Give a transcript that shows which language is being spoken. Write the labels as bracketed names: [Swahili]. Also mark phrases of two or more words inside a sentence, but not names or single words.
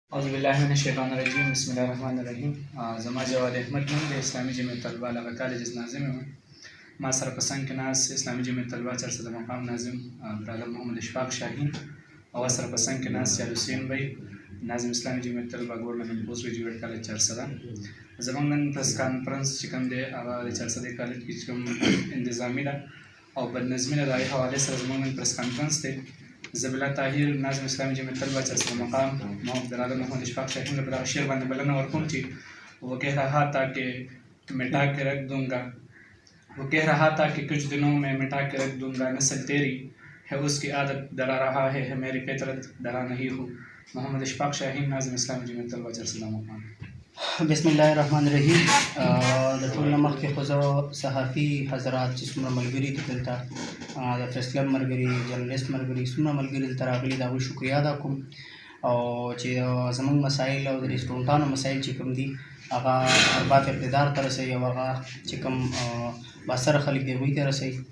[Arabic] اعوذ بالله من الشیطان الرجیم بسم الله الرحمن الرحیم. [Pashto] زما جواد احمد نوم د اسلامي جمعیت طلبه لغه کالج ناظم یم. ما سره په څنګ کې ناست اسلامي جمعیت طلبه 400 مقام ناظم برادر محمد اشفاق شاهین او سره په څنګ کې ناست یاد حسین بھائی ناظم اسلامي جمعیت طلبه ګورنمنت پوسټ ګریجویټ کالج 400. زموږ نن [English] press conference [Pashto] چې کوم دی هغه د 400 کالج کې چې کوم انتظامي ده او بدنظمي ده د هغې حوالې سره زموږ نن [English] press conference [Pashto] دی. زبیلا طاهر ناظم اسلامي جمعیت طلبه 400 مقام محمد برادر محمد اشفاق شاهین له شعر باندې بلنه ورکوم چې [Urdu] وہ کہہ رہا تھا کہ مٹا کے رکھ دوں گا، وہ کہہ رہا تھا کہ کچھ دنوں میں مٹا کے رکھ دوں گا، نسل تیری ہے اس کی عادت ڈرا رہا ہے میری فطرت ڈرا نہیں ہوں. [Pashto] محمد اشفاق شاهین ناظم اسلامي جمعیت طلبه 400 مقام. [Arabic] بسم الله الرحمن الرحیم. [Pashto] د ټول نه مخکې خو زه صحافي حضرات چې څومره ملګري دي دلته د پریس کلب ملګري جرنلسټ ملګري څومره ملګري دلته راغلي د هغوی شکریا ادا کوم او چې زموږ مسایل او د سټوډنټانو مسایل چې کوم دي هغه ارباب اقتدار ته رسوي او هغه چې کوم باسره خلک دي هغوی ته رسوي.